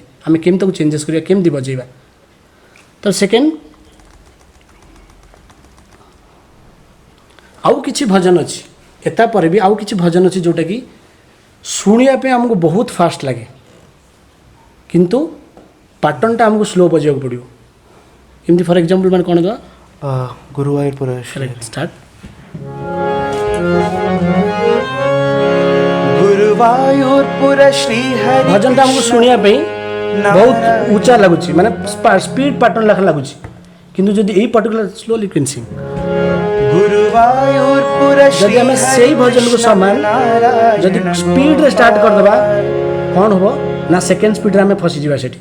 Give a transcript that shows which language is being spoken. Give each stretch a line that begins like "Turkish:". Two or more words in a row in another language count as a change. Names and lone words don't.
Odia: ଆମେ କେମିତି ତାକୁ ଚେଞ୍ଜେସ୍ କରିବା, କେମିତି ବଜେଇବା। ତ ସେକେଣ୍ଡ ଆଉ କିଛି ଭଜନ ଅଛି, ଏତା ପରେ ବି ଆଉ କିଛି ଭଜନ ଅଛି ଯେଉଁଟାକି ଶୁଣିବା ପାଇଁ ଆମକୁ ବହୁତ ଫାଷ୍ଟ ଲାଗେ, କିନ୍ତୁ ପାଟର୍ନଟା ଆମକୁ ସ୍ଲୋ ବଜେଇବାକୁ ପଡ଼ିବ। ଏମିତି
English: for example
Odia: ମାନେ କ'ଣ ଦେବା, ଗୁରୁବାୟୁରପୁର ଷ୍ଟାର୍ଟ। गुरुवायूरपुर श्री हरि ଭଜନଟା ଆମକୁ ଶୁଣିବା ପାଇଁ ବହୁତ ଉଚ୍ଚା ଲାଗୁଛି, ମାନେ
English: speed pattern
Odia: ଲେଖା ଲାଗୁଛି, କିନ୍ତୁ ଯଦି ଏଇ
English: particular slowly cleansing,
Odia: गुरुवायूरपुर ଯଦି ଆମେ ସେଇ ଭଜନକୁ ସମାନ ଯଦି ସ୍ପିଡ୍ରେ ଷ୍ଟାର୍ଟ କରିଦେବା, କ'ଣ ହେବ ନା ସେକେଣ୍ଡ ସ୍ପିଡ୍ରେ ଆମେ ଫସିଯିବା ସେଠି।